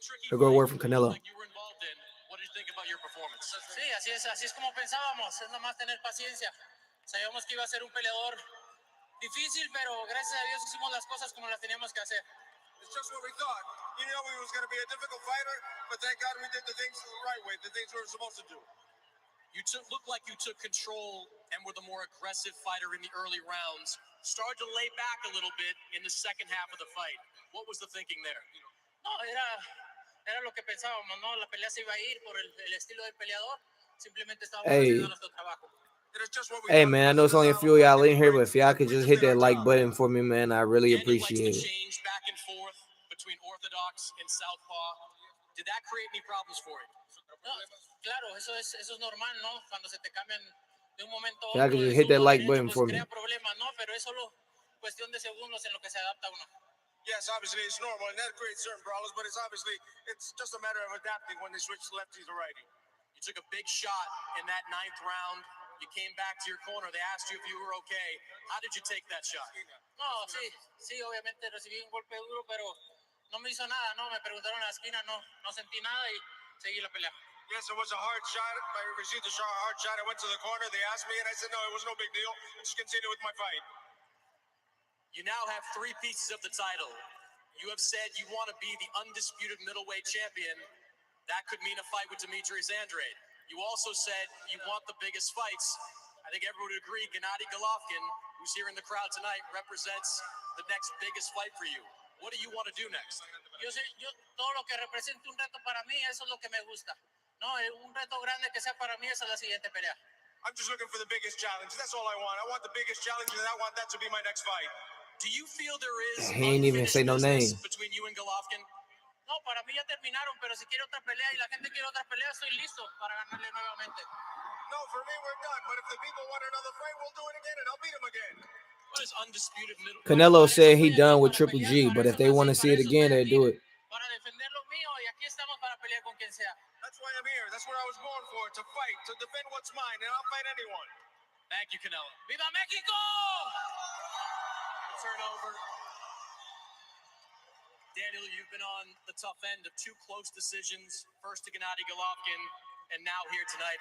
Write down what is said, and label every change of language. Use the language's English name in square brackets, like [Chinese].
[English] He'll go word from Canelo. What did you think about your performance? [Spanish] Sí, así es como pensábamos, es nomás tener paciencia. Sabíamos que iba a ser un peleador difícil, pero gracias a Dios hicimos las cosas como las teníamos que hacer. [English] It's just what we thought. You know he was going to be a difficult fighter, but thank God we did the things the right way, the things we were supposed to do. You looked like you took control and were the more aggressive fighter in the early rounds. Started to lay back a little bit in the second half of the fight. What was the thinking there? [Spanish] No, era lo que pensábamos, ¿no? La pelea se iba a ir por el estilo del peleador. Simplemente estábamos haciendo nuestro trabajo. [English] Hey man, I know it's only a few of y'all in here, but if y'all could just hit that like button for me, man, I really appreciate it. Change back and forth between orthodox and southpaw. Did that create any problems for you? [Spanish] No, claro, eso es normal, ¿no? Cuando se te cambian de un momento a otro. [English] Y'all could just hit that like button for me. [Spanish] Crea problemas, ¿no? Pero es solo cuestión de segundos en lo que se adapta uno. [English] Yes, obviously it's normal, and that creates certain problems, but it's just a matter of adapting when they switch lefty to righty. You took a big shot in that 9th round. You came back to your corner. They asked you if you were okay. How did you take that shot? [Spanish] No, sí, obviamente recibí un golpe duro, pero no me hizo nada, ¿no? Me preguntaron en la esquina, no sentí nada y seguí la pelea. [English] Yes, it was a hard shot. I received a hard shot. I went to the corner. They asked me, and I said, no, it was no big deal. I just continue with my fight. You now have 3 pieces of the title. You have said you want to be the undisputed middleweight champion. That could mean a fight with Demetrius Andrade. You also said you want the biggest fights. I think everyone would agree Gennady Golovkin, who's here in the crowd tonight, represents the next biggest fight for you. What do you want to do next? [Spanish] Yo todo lo que represente un reto para mí, eso es lo que me gusta. No, un reto grande que sea para mí, esa es la siguiente pelea. [English] I'm just looking for the biggest challenge. That's all I want. I want the biggest challenge, and I want that to be my next fight. Do you feel there is he ain't even say no name between you and Golovkin? [Spanish] No, para mí ya terminaron, pero si quiere otra pelea y la gente quiere otra pelea, estoy listo para ganarle nuevamente. [English] No, for me we're done, but if the people want another fight, we'll do it again and I'll beat them again. What is undisputed middle? Canelo said he done with Triple G, but if they want to see it again, they do it. [Spanish] Para defender lo mío y aquí estamos para pelear con quien sea. [English] That's why I'm here. That's what I was born for, to fight, to defend what's mine, and I'll fight anyone. Thank you, Canelo. [Spanish] Viva Mexico! Turnover. [English] Daniel, you've been on the tough end of 2 close decisions. First to Gennady Golovkin, and now here tonight.